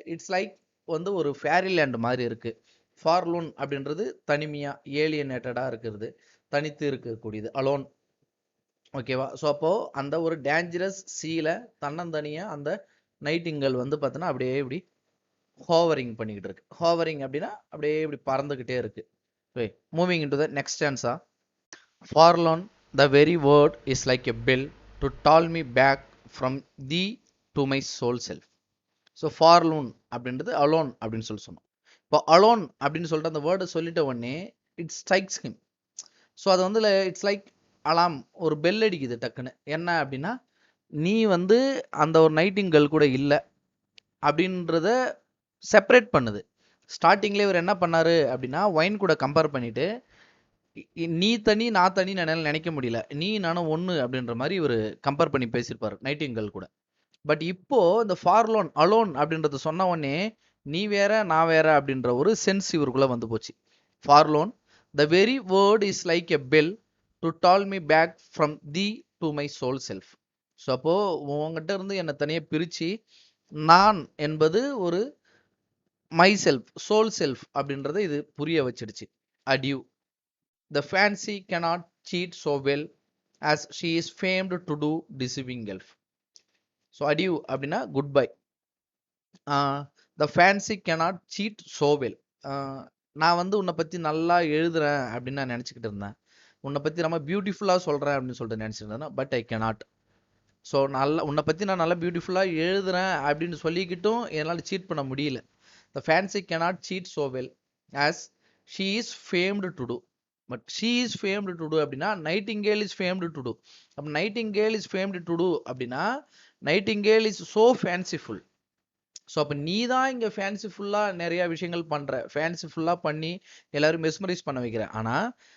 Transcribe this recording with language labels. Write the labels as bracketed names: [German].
[English] it's like [Tamil] வந்து ஒரு ஃபேரிலேண்ட் மாதிரி இருக்குது. ஃபார்லூன் அப்படின்றது தனிமையாக ஏலியனேட்டடாக இருக்கிறது, தனித்து இருக்கக்கூடியது, அலோன். ஓகேவா? ஸோ அப்போது அந்த ஒரு டேஞ்சரஸ் சீல தன்னந்தனியாக அந்த நைட்டிங்கல் வந்து பார்த்தீங்கன்னா அப்படியே இப்படி ஹோவரிங் பண்ணிக்கிட்டு இருக்கு. ஹோவரிங் அப்படின்னா அப்படியே இப்படி பறந்துக்கிட்டே இருக்கு. [English] Moving in to the next answer. Forlorn, the very word is like a bell to call me back from thee to my soul self. [Tamil] So ஃபார்லூன் அப்படின்றது அலோன் அப்படின்னு சொன்னோம். இப்போ அலோன் அப்படின்னு சொல்லிட்டு அந்த வேர்டை சொல்லிட்ட உடனே [English] It strikes him. [Tamil] ஸோ அது வந்து [English] it's like alarm, [Tamil] ஒரு பெல் அடிக்குது டக்குன்னு. என்ன அப்படின்னா, நீ வந்து அந்த ஒரு நைட்டிங்கல் கூட இல்லை அப்படின்றத செப்பரேட் பண்ணுது. ஸ்டார்டிங்லேயே இவர் என்ன பண்ணாரு அப்படின்னா, ஒயின் கூட கம்பேர் பண்ணிட்டு நீ தனி நான் தனி என்னால் நினைக்க முடியல, நீ நானும் ஒன்று அப்படின்ற மாதிரி இவர் கம்பேர் பண்ணி பேசியிருப்பார் நைட்டிங்கல் கூட. பட் இப்போ இந்த ஃபார்லோன் அலோன் அப்படின்றது சொன்ன உடனே நீ வேற நான் வேற அப்படின்ற ஒரு சென்ஸ் இவருக்குள்ள வந்து போச்சு. [English] Forlorn, the very word is like a bell to toll me back from thee to my sole self. [Tamil] So அப்போ உங்ககிட்ட இருந்து என்னை தனியாக பிரித்து நான் என்பது ஒரு மை செல்ஃப், சோல் செல்ஃப் அப்படின்றத இது புரிய வச்சிடுச்சு. [English] Adieu, the fancy cannot cheat so well as she is famed to do deceiving elf. So adieu [Tamil] அப்படின்னா good bye. [English] the fancy cannot cheat so well. [Tamil] நான் வந்து உன்னை பற்றி நல்லா எழுதுறேன் அப்படின்னு நான் நினச்சிக்கிட்டு இருந்தேன், உன்னை பற்றி ரொம்ப பியூட்டிஃபுல்லாக சொல்கிறேன் அப்படின்னு சொல்லிட்டு நினச்சிட்டு இருந்தேன். [English] But I cannot. [Tamil] ஸோ நல்லா உன்னை பற்றி நான் நல்லா பியூட்டிஃபுல்லாக எழுதுறேன் அப்படின்னு சொல்லிக்கிட்டும் என்னால் சீட் பண்ண முடியல. [English] the fancy cannot cheat so well as she is famed to do. But she is famed to do [Tamil] அப்படின்னா [English] Nightingale is famed to do. அப்போ nightingale is famed to do [Tamil] அப்படின்னா [English] Nightingale is so fanciful. [Tamil] So அப்போ நீ தான் இங்கே ஃபேன்சிஃபுல்லாக நிறையா விஷயங்கள் பண்ணுற, ஃபேன்சிஃபுல்லாக பண்ணி எல்லாரும் மெஸ்மரைஸ் பண்ண வைக்கிற. ஆனால்